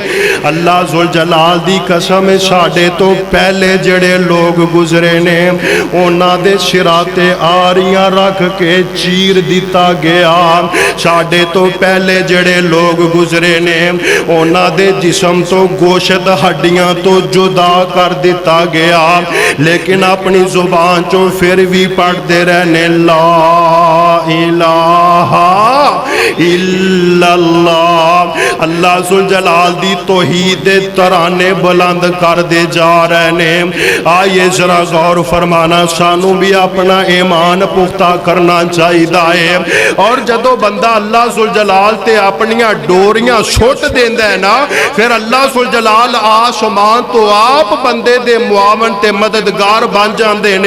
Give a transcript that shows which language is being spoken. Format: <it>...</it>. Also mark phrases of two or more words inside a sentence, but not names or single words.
<pa>اللہ جل جلال دی قسم ہے ساڈے توں پہلے جیہڑے لوگ گزرے نے اونہاں دے سراں تے آریاں رکھ کے چیر دتا گیا. ساڈے توں پہلے جیہڑے لوگ گزرے نے اونہاں دے جسم توں گوشت ہڈیاں توں جدا کر دتا گیا لیکن اپنی زبان چوں پھر بھی پڑھتے رہنے</pa> <ar>لا إله إلا الله.</ar> <pa>اللہ سل جلال دی توحید دے ترانے بلند کر دے جا رہے نے. آئیے ذرا غور فرمانا سانوں بھی اپنا ایمان پختہ کرنا چاہیے ہے اور جدوں بندہ اللہ سل جلال تے اپنیاں ڈوریاں سٹ دیندا ہے نا پھر اللہ سل جلال آسمان توں آپ بندے دے معاون تے مددگار بن جاتے نے.</pa>